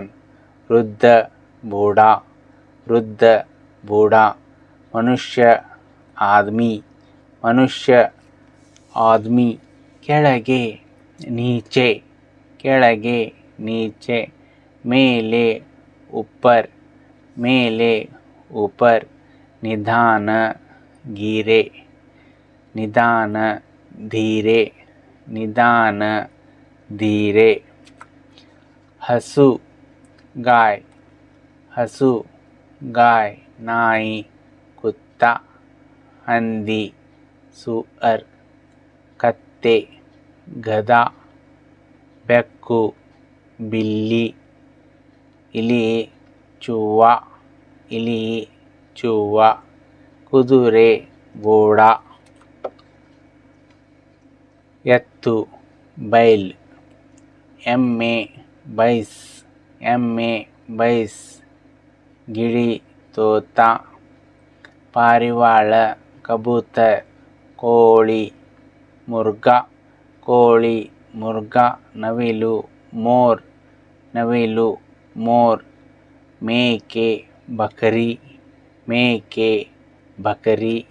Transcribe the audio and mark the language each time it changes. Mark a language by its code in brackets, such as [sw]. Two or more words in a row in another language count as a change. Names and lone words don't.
[kn] ವೃದ್ಧ, ಬೂಢಾ, ವೃದ್ಧ, ಬೂಢಾ. ಮನುಷ್ಯ, ಆದ್ಮಿ, ಮನುಷ್ಯ, ಆದ್ಮಿ. ಕೆಳಗೆ, ನೀಚೆ, ಕೆಳಗೆ, ನೀಚೆ. ಮೇಲೆ, ಉಪ್ಪರ್, ಮೇಲೆ, ऊपर. निधान, गिरे, निधान, धीरे, निधान, धीरे. हसु, गाय, हसु, गाय. नाई, कुत्ता, हंदी, सुअर. कत्ते, गधा, बेक्कु, बिल्ली. इली, चूहा, इली, चूहा. कुदुरे, घोड़ा. ಎತ್ತು ಬೈಲ್, ಎಮ್ಮೆ ಬೈಸ್, ಎಮ್ಮೆ ಬೈಸ್, ಗಿಳಿ ತೋತ, ಪಾರಿವಾಳ ಕಬೂತರ್, ಕೋಳಿ ಮುರ್ಗ, ಕೋಳಿ ಮುರ್ಗ, ನವಿಲು ಮೋರ್, ನವಿಲು ಮೋರ್, ಮೇಕೆ ಬಕರಿ, ಮೇಕೆ ಬಕರಿ,